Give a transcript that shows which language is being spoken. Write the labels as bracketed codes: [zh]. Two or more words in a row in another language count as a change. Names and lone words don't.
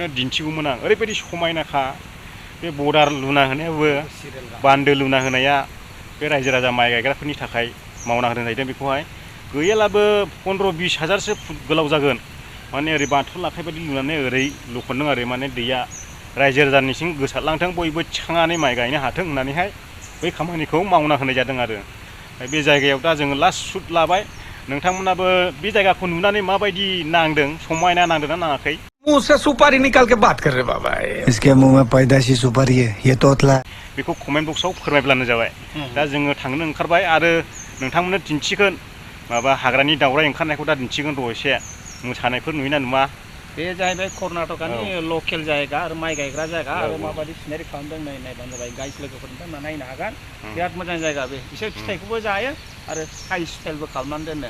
[brx] दिन्थिगौमोन आं ओरैबायदि समायनाखा बे बर्डार लुना होनायाबो बान्दो लुना होनाया बे रायजो राजा माइ गायग्राफोरनि थाखाय मावना होदों जाहैदों बेखौहाय गैयालाबो 15-20 हाजारसो फुट गोलाव जागोन माने ओरै बाथौ लाखाय बायदि लुनानै ओरै लुखनदों आरो माने दैया रायजो राजानिसिम गोसारलांथों बयबो थिखांनानै माइ गायनो हाथों होननानैहाय बै खामानिखौ मावना होनाय जादों आरो बे जायगायाव दा जोङो [en] last shoot [brx] लाबाय नोंथांमोनाबो बे जायगाखौ नुनानै माबायदि नांदों समायना नांदों ना नाङाखै [hi] मुंह से सुपारी निकाल के बात कर रहे बाबा इसके मुंह में पैदाशी सुपारी है ये तोतला [brx] बेखौ कमेन्ट बक्सआव फोरमायब्लानो जाबाय दा जोङो थांनो ओंखारबाय आरो नोंथांमोननो दिन्थिगोन माबा हाग्रानि दावराय ओंखारनायखौ दा दिन्थिगोन र' एसे मोसानायफोर नुयोना नुवा बे जाहैबाय कर्नाटकानि लकेल जायगा आरो माइ गायग्रा जायगा आरो माबायदि सिनारि खालामदों नायबानो जाबाय गाइस लोगोफोरनिफ्राय नायनो हागोन बिराद मोजां जायगा बे बिसोर फिथाइखौबो जायो आरो साइज स्टाइलबो खालामनानै दोनो